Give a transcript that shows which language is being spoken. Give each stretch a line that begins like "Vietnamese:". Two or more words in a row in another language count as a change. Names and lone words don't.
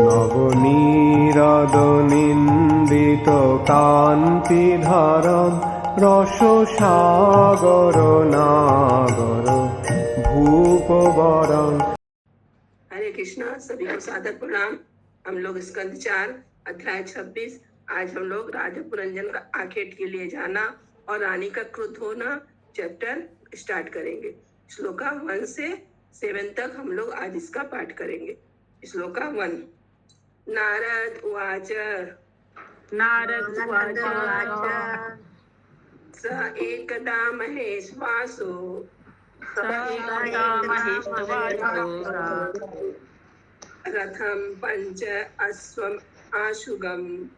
Sanskrit: নবনীরদ-নিন্দিত কান্তিধারম রসসাগর নাগর ভূপবরং।
Hindi: हरे कृष्णा, सभी को सादर प्रणाम। हम लोग स्कंद 4 अध्याय 26। आज हम लोग राजा पुरंजन का आखेट के लिए जाना और रानी का क्रुद्ध होना
English: chapter start
Hindi: करेंगे। श्लोका 1 से 7 तक हम लोग आज इसका पाठ करेंगे। श्लोका 1।
Sanskrit: नारद उवाच स एकदा महेश्वासो रथं पंच अश्वम् आशुगम्